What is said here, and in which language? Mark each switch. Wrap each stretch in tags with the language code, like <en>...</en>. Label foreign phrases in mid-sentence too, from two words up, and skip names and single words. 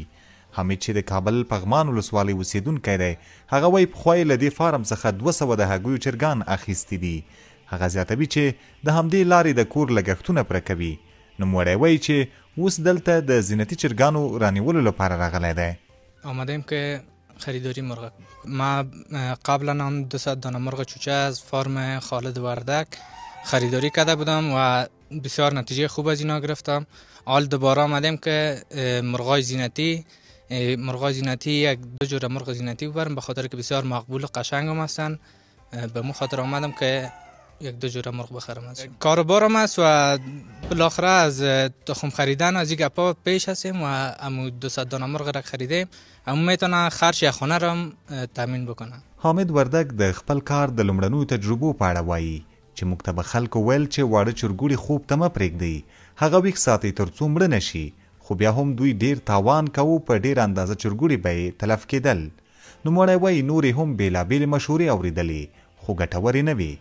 <ps>حمید چې د کابل پغمان ولسوالۍ اوسیدونکی دی، هغه وایي پخوا یې له دې فارم څخه 200 د هګیو چرګان اخیستي دي. هغه زیاتوي چې د همدې لارې د کور لګښتونه پوره کوي. نوموړی وایي چې اوس دلته د زینتي چرګانو رانیولو لپاره راغلی دی.</ps> <fa>آمدیم که خریداری مرغ. ما قبلا هم 200 دانه مرغ چوچه از فارم خالد وردک خریداری کرده بودم و بسیار نتیجه خوب از اینا گرفتم. حال دوباره آمدیم که مرغای زینتی یک دو جور مرغ زینتی ببرم، به خاطر که بسیار مقبول و قشنگ هم هستن. به مو خاطر آمدم که یک دو جور مرغ بخرم. کاروبارم است و بالاخره از تخم خریدن از این گپا پیش هستیم و امو 200 دانه مرغ را خریدیم، امو میتونه خرج یا خانه را تامین بکنه.</fa> <ps>حامد وردک د خپل کار د لومړنیو تجربو په اړه وایي چې موږ ته به خلکو ویل چې واړه چرګوړي خوب ته مه پرېږدئ، هغه ویښ ساتئ تر څو مړه نه شي، خو بیا هم دوی ډیر تاوان کوو، په ډیر اندازه چرګوړي به یې تلف کېدل. نوموړی وایي نورې هم بېلابېلې مشورې اورېدلې خو ګټورې نه وي.</ps>